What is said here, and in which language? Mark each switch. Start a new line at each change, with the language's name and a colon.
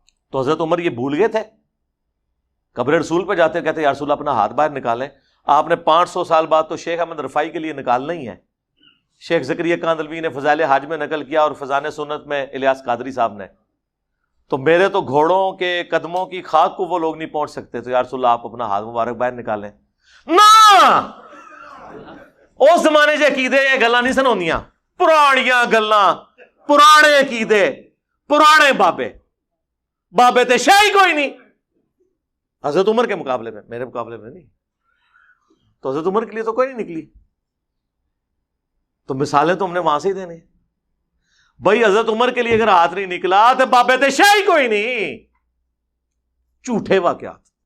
Urdu: تو حضرت عمر یہ بھول گئے تھے، قبر رسول پہ جاتے کہتے یا رسول اللہ اپنا ہاتھ باہر نکالیں. آپ نے 500 سال بعد تو شیخ احمد رفاعی کے لیے نکالنا ہی ہے. شیخ زکریا کاندلوی نے فضائل حاج میں نقل کیا اور فضائل سنت میں الیاس قادری صاحب نے. تو میرے تو گھوڑوں کے قدموں کی خاک کو وہ لوگ نہیں پہنچ سکتے، تو یا رسول اللہ آپ اپنا ہاتھ مبارک باہر نکالیں.
Punjabi: نہ اس زمانے سے عقیدے یہ گلاں نہیں سن ہوندیاں، پرانیاں گلاں، پرانے عقیدے، پرانے بابے تے شاہی کوئی نہیں.
Urdu: حضرت عمر کے مقابلے میں، میرے مقابلے میں نہیں. تو حضرت عمر کے لیے تو کوئی نہیں نکلی. تو مثالیں تو ہم نے وہاں سے ہی دینی. بھائی حضرت عمر کے لیے اگر ہاتھ نہیں نکلا تو
Punjabi: بابے تے شاہی کوئی نہیں.
Urdu: جھوٹے واقعات.